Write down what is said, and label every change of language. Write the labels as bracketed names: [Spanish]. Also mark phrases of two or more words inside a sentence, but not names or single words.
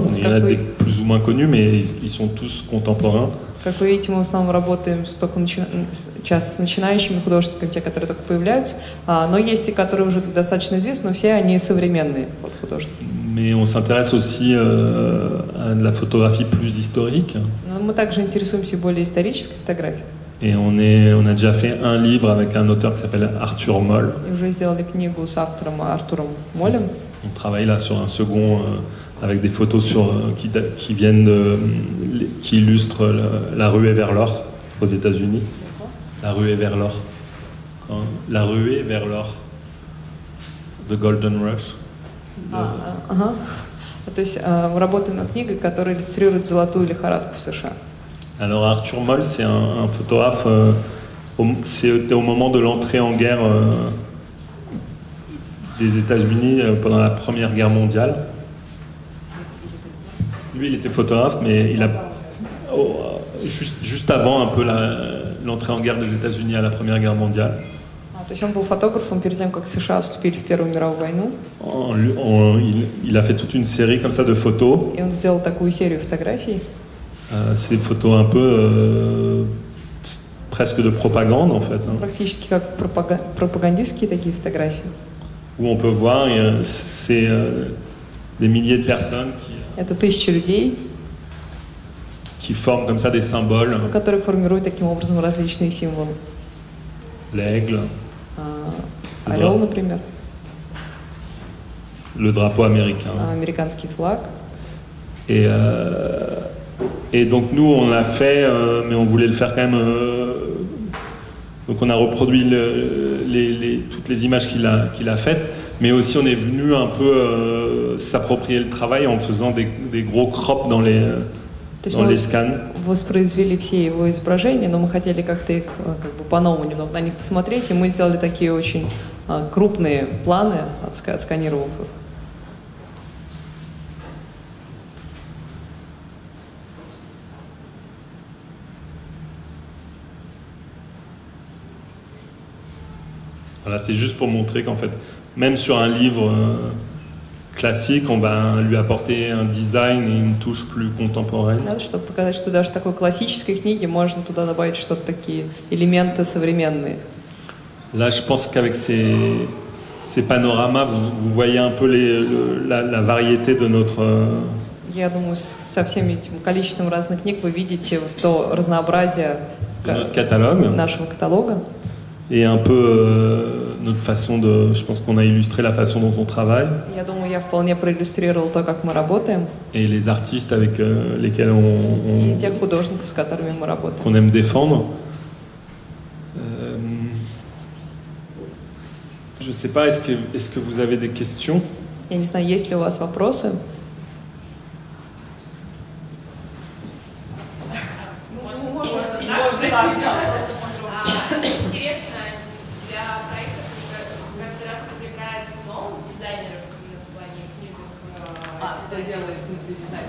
[French] Il y en a des plus ou moins connus, mais ils sont tous contemporains. [Russian] Как вы видите, мы в основном работаем часто с начинающими художниками, те, которые только появляются, но есть и которые уже достаточно известны, но все они современные художники. [French] Mais on s'intéresse aussi à de la photographie plus historique. [Russian] Но мы также интересуемся более исторической фотографией. [French] Et on a déjà fait un livre avec un auteur qui s'appelle Arthur Moll. [Russian] И уже сделали книгу с автором Артуром Молем. [French] On travaille là sur un second avec des photos qui illustrent la ruée vers l'or aux États-Unis. La ruée vers l'or. La ruée vers l'or. [English] The Golden Rush. [Russian] Ага. То есть мы работаем над книгой, которая иллюстрирует золотую лихорадку в США. [French] Alors Arthur Moll, c'est un photographe, c'était au moment de l'entrée en guerre des États-Unis pendant la Première Guerre mondiale. Lui, il était photographe, mais il a juste avant un peu l'entrée en guerre des États-Unis à la Première Guerre mondiale. [Russian] То есть он был фотографом перед тем, как США вступили в Первую мировую войну. [French] Il a fait toute une série comme ça de photos. [Russian] И он сделал такую серию фотографий. [French] C'est des photos un peu presque de propagande en fait. [Russian] Практически как пропагандистские такие фотографии. [French] Où on peut voir, c'est des milliers de personnes [Russian] Это тысячи людей, [French] qui forment comme ça des symboles. [Russian] которые формируют таким образом различные символы. [French] L'aigle, [Russian] Орел, например, [French] le drapeau américain. [Russian] Американский флаг. [French] Et donc nous on l'a fait, mais on voulait le faire quand même. Donc on a reproduit toutes les images qu'il a faites, mais aussi on est venu un peu s'approprier le travail en faisant des gros crops dans les scans. [Russian] Воспроизвели все его изображения, но мы хотели как-то их как бы по-новому немного на них посмотреть, и мы сделали такие очень крупные планы, отсканировав их. [French] Voilà, c'est juste pour montrer qu'en fait, même sur un livre classique, on va lui apporter un design et une touche plus contemporaine. [Russian] Надо, чтобы показать, что даже в такой классической книге можно туда добавить что-то такие элементы современные. [French] Là, je pense qu'avec ces panoramas, vous voyez un peu la variété de notre... [Russian] Я думаю, со всем этим количеством разных книг вы видите то разнообразие нашего каталога. [French] Et un peu notre façon de... Je pense qu'on a illustré la façon dont on travaille. [Russian] Я думаю, я вполне проиллюстрировал то, как мы работаем. [French] Et les artistes avec lesquels [Russian] И тех художников, с которыми мы работаем. [French] Qu'on aime défendre. Je ne sais pas, est-ce que vous avez des questions? [Russian] Я не знаю, есть ли у вас вопросы? Можно так. Что делает в смысле дизайн?